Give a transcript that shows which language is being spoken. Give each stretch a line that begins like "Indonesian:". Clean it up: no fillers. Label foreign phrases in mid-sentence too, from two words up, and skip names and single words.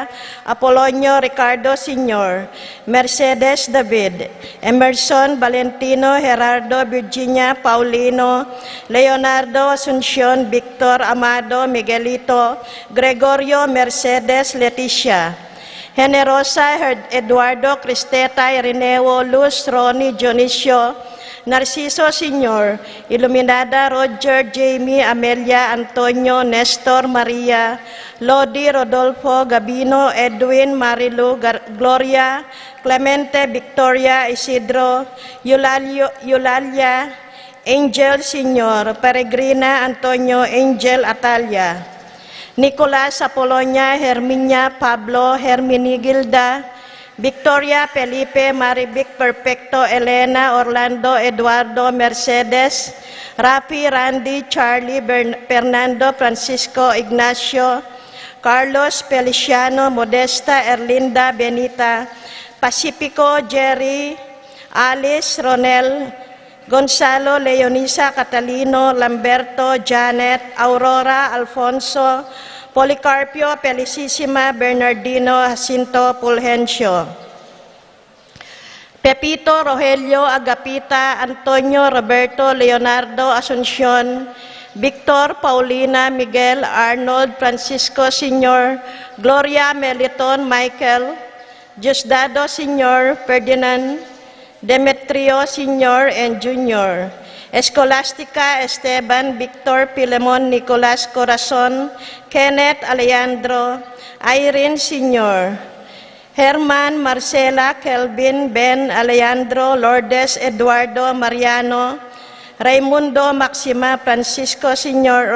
English: Apolonio Ricardo Sr., Mercedes David, Emerson Valentino Gerardo Virginia Paulino, Leonardo Asuncion Victor Amado Miguelito, Gregorio Mercedes Leticia, Generosa Eduardo Cristeta Irineo Luz Ronnie Dionisio, Narciso Sr., Iluminada Roger Jamie Amelia Antonio Nestor Maria, Lodi Rodolfo Gabino Edwin Marilu Gloria, Clemente Victoria Isidro, Eulalia Angel Sr., Peregrina Antonio Angel Atalia, Nicolas Apolonia Herminia Pablo Herminigilda, Victoria Felipe Marivic Perfecto Elena Orlando Eduardo Mercedes, Rafi Randy Charlie Fernando Francisco Ignacio, Carlos Feliciano Modesta Erlinda Benita, Pacifico Jerry, Alice Ronel, Gonzalo Leonisa Catalino Lamberto Janet, Aurora Alfonso, Policarpio Felicissima Bernardino Jacinto Fulgencio, Pepito Rogelio Agapita Antonio Roberto Leonardo Asuncion, Victor Paulina Miguel Arnold Francisco Sr., Gloria Meliton Michael, Diosdado Sr., Ferdinand, Demetrio Sr. and Jr., Escolastica Esteban Victor Pilemon Nicolas Corazon, Kenneth Alejandro, Irene Sr., Herman Marcela Kelvin Ben Alejandro Lourdes Eduardo Mariano, Raimundo Maxima Francisco Sr.